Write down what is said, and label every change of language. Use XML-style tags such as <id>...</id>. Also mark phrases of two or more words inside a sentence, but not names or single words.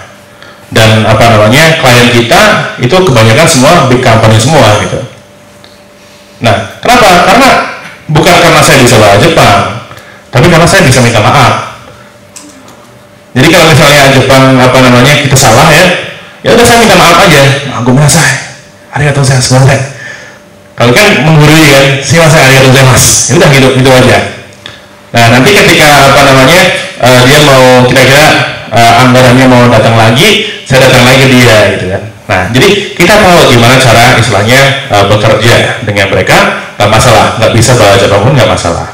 <id>Dan apa namanya, klien kita itu kebanyakan semua</id> <en>big company</en> <id>semua gitu. Nah, kenapa? Karena bukan karena saya bisa bahasa Jepang, tapi karena saya bisa minta maaf. Jadi kalau misalnya Jepang apa namanya kita salah ya udah saya minta maaf aja.</id> <ja>ごめんなさい、ありがとうございます.</ja> <id>Kalau kan menggurui kan,</id> <ja>しません ありがとうございます.</ja> <id>Ya udah gitu aja. Nah, nanti ketika apa namanya dia mau kira-kira anggarannya mau datang lagi, saya datang lagi ke dia gitu kan. Nah, jadi kita tahu gimana cara istilahnya bekerja dengan mereka, nggak masalah, nggak bisa bahasa Jepang pun nggak masalah.</id>